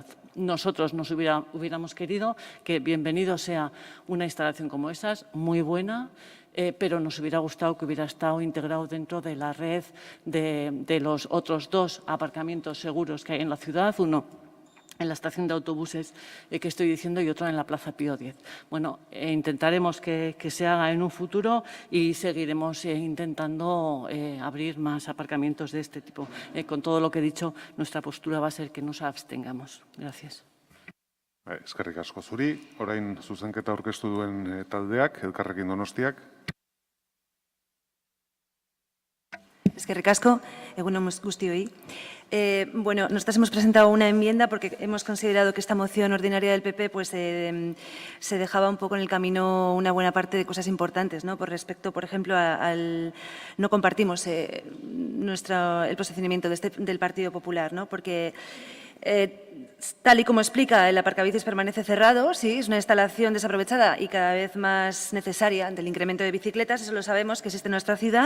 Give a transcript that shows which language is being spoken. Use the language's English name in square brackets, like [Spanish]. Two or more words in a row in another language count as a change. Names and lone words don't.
[Spanish] Nosotros hubiéramos querido que bienvenido sea una instalación como esas, muy buena, pero nos hubiera gustado que hubiera estado integrado dentro de la red de los otros 2 aparcamientos seguros que hay en la ciudad, uno en la estación de autobuses que estoy diciendo y otro en la Plaza Pío X. Bueno, intentaremos que se haga en un futuro y seguiremos intentando abrir más aparcamientos de este tipo. Con todo lo que he dicho, nuestra postura va a ser que nos abstengamos. Gracias. [Basque] Eskerrik asko zuri. Orain zuzenketa aurkeztu duen taldeak, Elkarrekin Donostiak. Eskerrik asko, egun on guztioi. [Spanish] Bueno, nosotros hemos presentado una enmienda porque hemos considerado que esta moción ordinaria del PP pues, se dejaba un poco en el camino una buena parte de cosas importantes, ¿no? Por respecto, por ejemplo, no compartimos el posicionamiento del Partido Popular, ¿no? Porque tal y como explica, el aparcabicis permanece cerrado, sí, es una instalación desaprovechada y cada vez más necesaria del incremento de bicicletas, eso lo sabemos, que existe en nuestra ciudad.